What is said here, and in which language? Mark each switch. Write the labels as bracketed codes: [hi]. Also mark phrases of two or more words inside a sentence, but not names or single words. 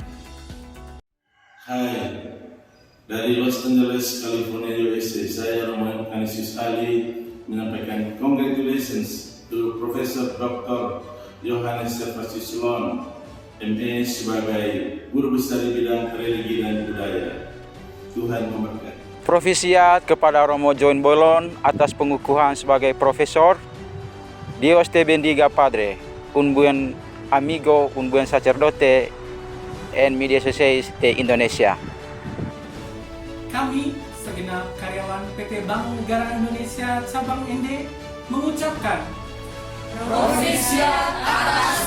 [id] Hai, dari Los Angeles, California, USA, saya Roman Canisius Ali menyampaikan [en] congratulations to [id] Profesor Dr. Johannes Servatius Long, MA sebagai guru besar di bidang religi dan budaya. Tuhan memberkati. Profisiat kepada Romo John Boylon atas pengukuhan sebagai profesor. [es] Dios te bendiga, Padre, un buen amigo, un buen sacerdote en mi diócesis de Indonesia. [id] Kami, segenap karyawan PT Bank Negara Indonesia Cabang ND, mengucapkan profisiat atas